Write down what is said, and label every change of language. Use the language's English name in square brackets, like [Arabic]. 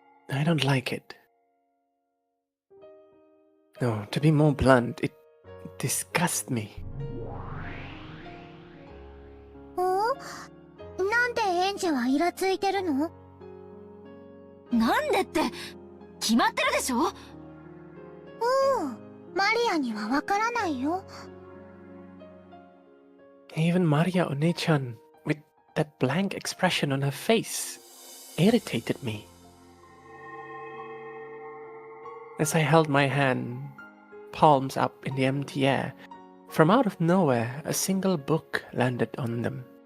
[English] I don't like it. No, to be more blunt, it disgusts me. [Japanese] なんでエンジェはイラついてるの？なんでって、決まってるでしょ？マリアにはわからないよ。 [English] Even Maria One-chan, with that blank expression on her face, irritated me. As I held my hand, palms up in the empty air, from out of nowhere a single book landed on them.